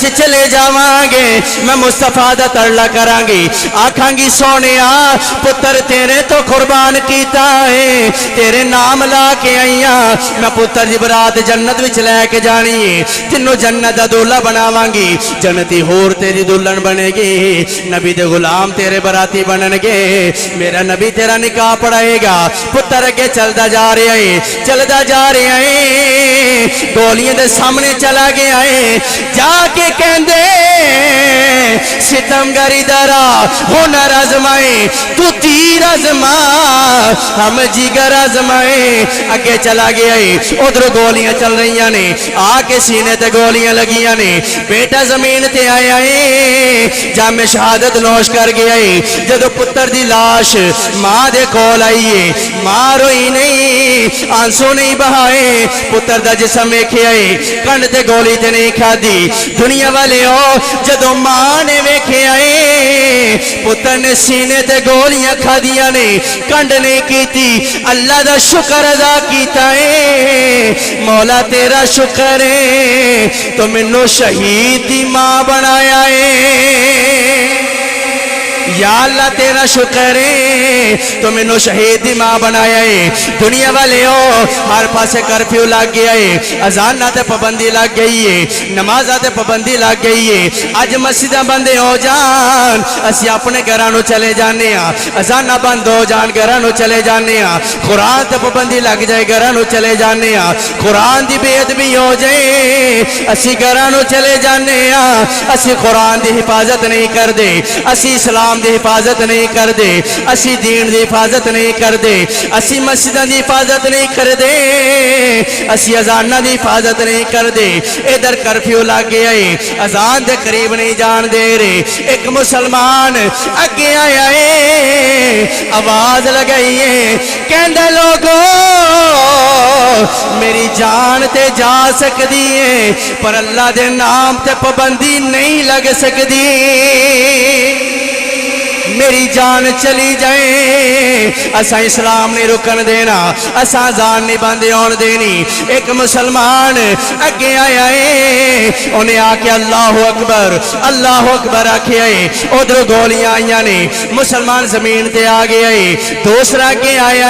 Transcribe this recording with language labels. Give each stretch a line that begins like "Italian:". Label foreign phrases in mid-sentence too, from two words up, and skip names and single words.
Punjabi: چلے جاواں گے میں مصطفیٰ دا ترلا کراں گی، آکھاں گی سونیا پتر تیرے تو قربان کیتا ہے تیرے نام لا کے آئیاں میں پتر دی برات جنت وچ لے کے جانی ہے تینوں جنت دا دولہ بناواں گی جنتی ہور تیری دلہن بنے گی نبی دے غلام تیرے براتی بنن گے میرا نبی تیرا نکاح پڑھائے گا پتر اگے چلدا جا رہا ہے چلدا جا رہا ہے گولیاں دے سامنے چلا گیا ہے جا کے کہندے
Urdu: ستمگری درا ہنر آزمائے تو تیر آزما ہم جگر آزمائے
Punjabi: اگے چلا گیا ہے ادھر گولیاں چل رہی نے آ کے سینے تے گولیاں لگیاں نے بیٹا زمین تے آیا ہے جام شہادت نوش کر گیا ہے جدو پتر دی لاش ماں دے کول آئی ہے ماں روئی نہیں آنسو نہیں بہائے پتر دا جسم ویکھیا ہے کنڈ تے گولی تے نہیں کھا دی دنیا والے ہو جدو ماں نے ویکھیا ہے پتر نے سینے تے گولیاں کھا دیا نے کنڈ نہیں کیتی اللہ دا شکر ادا کیتا ہے مولا تیرا شکر ہے تو منو شہید دی ماں بنایا ہے یا اللہ تیرا شکر ہے تو منو شہید دی ماں بنایا ہے دنیا والے ہو ہر پاسے کرفیو لگ گیا ہے اذان تے پابندی لگ گئی ہے نماز تے پابندی لگ گئی ہے اج مسجداں بندے ہو جان اسی اپنے گھراں نو چلے جانے ہاں اذان بند ہو جان گھراں نو چلے جانے ہاں قرآن تے پابندی لگ جائے گھراں نو چلے جانے ہاں قرآن دی بے ادبی ہو جائے اسی گھراں نو چلے جانے ہاں اسی قرآن دی حفاظت نہیں کر دے اسی اسلام دی حفاظت نہیں کر دے اسی دین دی حفاظت نہیں کر دے اسی مسجدہ دی حفاظت نہیں کر دے اسی اذانہ دی حفاظت نہیں کر دے ادھر کرفیو لگ گیا ہے اذان دے قریب نہیں جان دے رہے ایک مسلمان اگے آیا ہے آواز لگائی ہے کہندے لوگو میری جان تے جا سکدی ہے پر اللہ دے نام تے پابندی نہیں لگ سکدی میری جان چلی جائے اسا اسلام نہیں رکن دینا اسا اذان نہیں بندے ہون دینی ایک مسلمان اگے آیا ہے انہیں آکے اللہ اکبر آکے آئے ادھر گولیاں آئیاں نے مسلمان زمین تے آگے آئے دوسرا اگے آیا